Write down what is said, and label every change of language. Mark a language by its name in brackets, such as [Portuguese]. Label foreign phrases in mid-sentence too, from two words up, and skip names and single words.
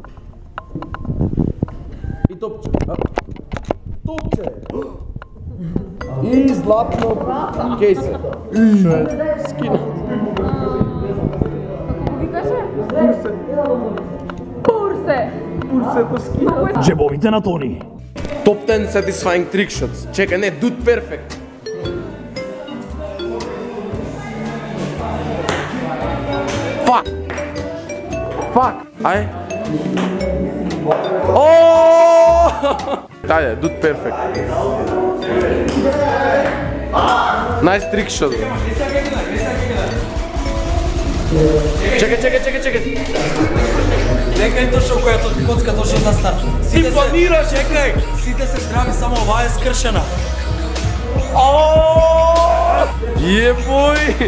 [Macedonian] И топче. Топче! И златно кейсе. Шо е скина. Пурсето скина. Джебовите на Тони. [English] Top 10 satisfying trick shots. [Macedonian] Чекай, не, [English] dude perfect. Fuck! Fuck! Ай! Oooo! Тајде, dude perfect. Nice trick shot. [Macedonian] Чекай. Чекај точно која коцка точно за старт. Ти планираш, чекај! Сите се здрави, само оваа е скршена. Ебој!